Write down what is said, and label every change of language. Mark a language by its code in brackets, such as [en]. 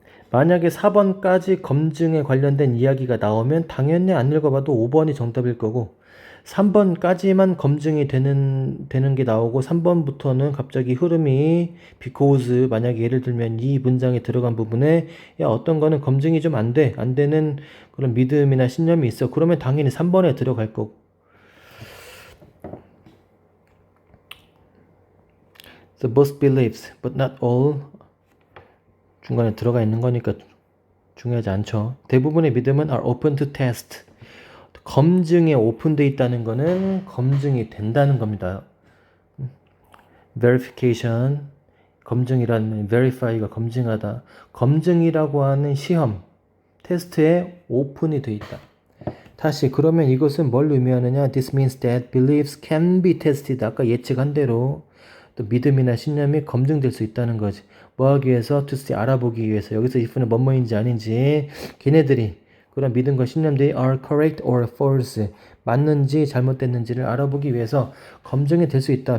[ko] 만약에 4번까지 검증에 관련된 이야기가 나오면 당연히 안 읽어봐도 5번이 정답일 거고 3번까지만 검증이 되는 게 나오고 3번부터는 갑자기 흐름이 because 만약에 예를 들면 이 문장에 들어간 부분에 야 어떤 거는 검증이 좀 안 되는 그런 믿음이나 신념이 있어. 그러면 당연히 3번에 들어갈 거고. [en] So most beliefs, but not all [ko] 중간에 들어가 있는 거니까 중요하지 않죠. 대부분의 믿음은 [en] are open to test. [ko] 검증에 오픈되어 있다는 거는 검증이 된다는 겁니다. verification, 검증이라는 verify가 검증하다. 검증이라고 하는 시험, 테스트에 오픈이 되어 있다. 다시 그러면 이것은 뭘 의미하느냐? [en] This means that beliefs can be tested. [ko] 아까 예측한 대로 또 믿음이나 신념이 검증될 수 있다는 거지. 뭐 하기 위해서? [en] To see, [ko] 알아보기 위해서. 여기서 if는 뭐뭐인지 아닌지 걔네들이 그런 믿음과 신념들이 [en] are correct or false [ko] 맞는지 잘못됐는지를 알아보기 위해서 검증이 될 수 있다.